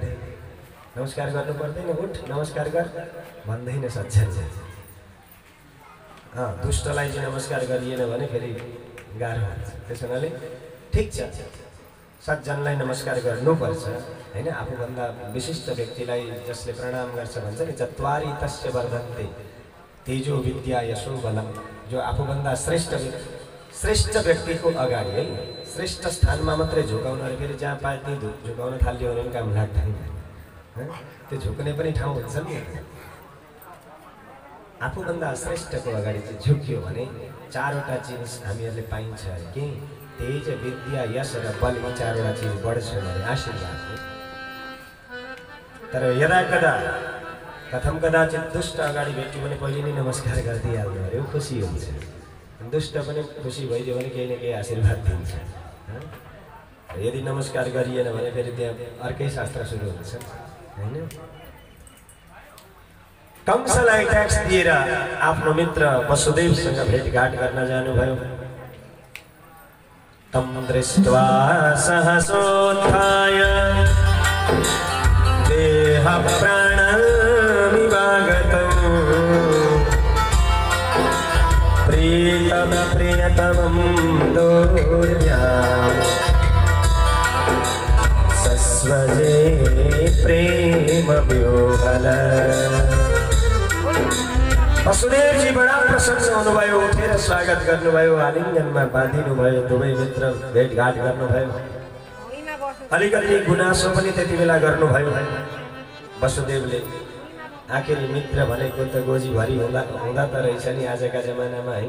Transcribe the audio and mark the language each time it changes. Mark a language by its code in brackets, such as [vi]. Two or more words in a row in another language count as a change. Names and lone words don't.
[ne] नमस्कार गर्नु पर्दैन उठ नमस्कार गर भन्दैन सज्जनले। दुष्टलाई चाहिँ नमस्कार गरिएन भने फेरि गाह्रो हुन्छ। त्यसैले ठिक छ सज्जनलाई नमस्कार गर्नुपर्छ हैन। आफूभन्दा विशिष्ट व्यक्तिलाई जसले प्रणाम गर्छ भन्छ नि [sa] चत्वारि तस्य वर्धन्ते तेजो विद्या यशो बलम। [ne] जो आफूभन्दा श्रेष्ठ व्यक्तिको अगाडि है श्रेष्ठ स्थानमा मात्रै झुकाउन र फेरि जहाँ पाए त्यही झुकाउन थाल्यो भने काम लाग्दैन। त्यो झुक्ने पनि ठाउँ हुन्छ नि। आफूभन्दा श्रेष्ठको अगाडि चाहिँ झुक्यो भने चारवटा चिज हामीहरूले पाइन्छ अरे कि तेज विद्या यश र बल यी चारवटा चिज बढ्छ अरे आशीर्वाद। तर यदा कदा कथम कदाचित दुष्ट अगाडि भेट्यो भने पहिले नै नमस्कार गरिदिइहाल्नु अरे खुसी हुन्छ। दुष्ट पनि खुसी भइदियो भने केही न केही आशीर्वाद दिन्छ। यदि नमस्कार गरिएन भने फेरि त्यहाँ अर्कै शास्त्र सुरु हुन्छ हैन। कंसलाई ट्याक्स दिएर आफ्नो मित्र वसुदेवसँग भेटघाट गर्न जानुभयो। [sa] तम दृष्ट्वा सहसोत्थाय देह प्राणमिवागतौ प्रीतम प्रियतमं दोर्याम् सस्वजे प्रेम व्योहल। [ne] वसुदेव जी बडा प्रसन्न हुनुभयो। उठेर स्वागत गर्नुभयो। आलिङ्गनमा बाँधिनुभयो। दुवै मित्र भेटघाट गर्नुभयो। अलिकति गुनासो पनि त्यति बेला गर्नुभयो वसुदेवले। आखिर मित्र भनेको त गोजीभरि हुँदा त रहेछ नि आजका जमानामा हैन।